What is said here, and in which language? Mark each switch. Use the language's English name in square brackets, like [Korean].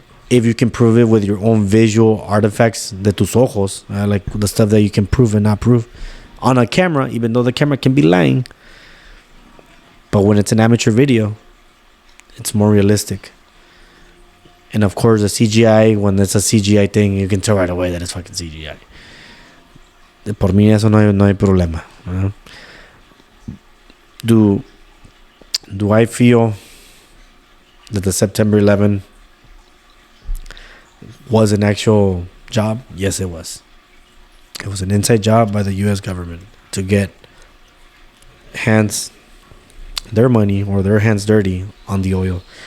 [English] If you can prove it with your own visual artifacts [Spanish] de tus ojos, [English] like the stuff that you can prove and not prove on a camera, even though the camera can be lying. But when it's an amateur video, it's more realistic. And of course, the CGI, when it's a CGI thing, you can tell right away that it's fucking CGI. [Spanish] Por mí eso no hay problema. [English] Do I feel that the September 11 was an actual job? Yes, it was. It was an inside job by the U.S. government to get their money or their hands dirty on the oil.